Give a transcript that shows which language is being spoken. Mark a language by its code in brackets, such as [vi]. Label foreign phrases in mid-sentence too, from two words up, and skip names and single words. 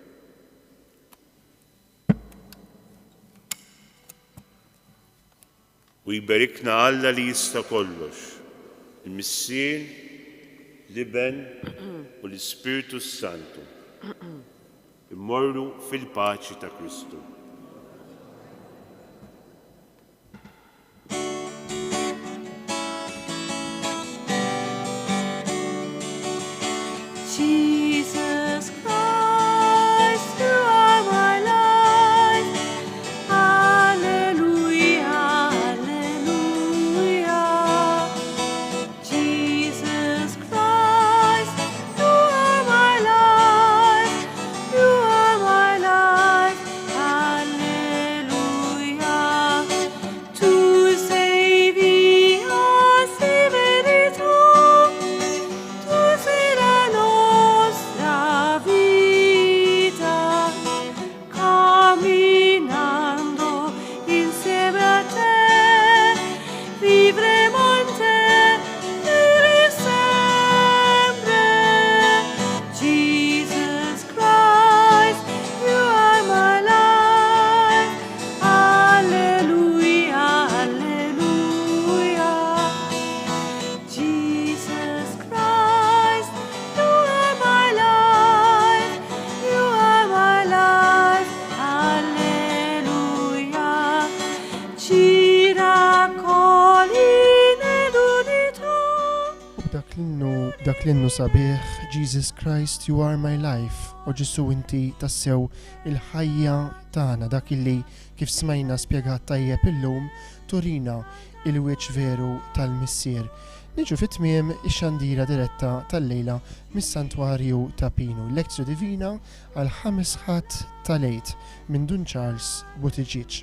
[mt] U jberikna Alla li jista' kollox, il-Missier, l-Iben u l-Ispiritu Santu. Immorru fil-paċi ta' Kristu. [en] Jesus Christ, you are my life. Hallelujah, hallelujah. Jesus Christ, you are my life. You are my life. Hallelujah. [it] Tu sei via, sei verità. Tu sei la nostra vita, camminando insieme a te, vivremo in te per sempre. [en] Jesus Christ, you are my life. Hallelujah, hallelujah. Jesus Christ, you are my life. You are my life. Hallelujah. [it] Ci raccogli nell'unità. [mt] Dak l-innu sabiħ, [en] Jesus Christ, you are my life. [mt] O Ġesu inti tassew il-ħajja tagħna, dak illi kif smajna spjegat tajjeb illum turina il-wiċċ veru tal-Missier. Niġu fit-tmiem ix-xandira diretta tal-lejla mis-Santwarju ta' Pinu, [la] Lectio Divina [mt] għal 5 ħadd tal-lejt minn Dun Charles Buttigieg.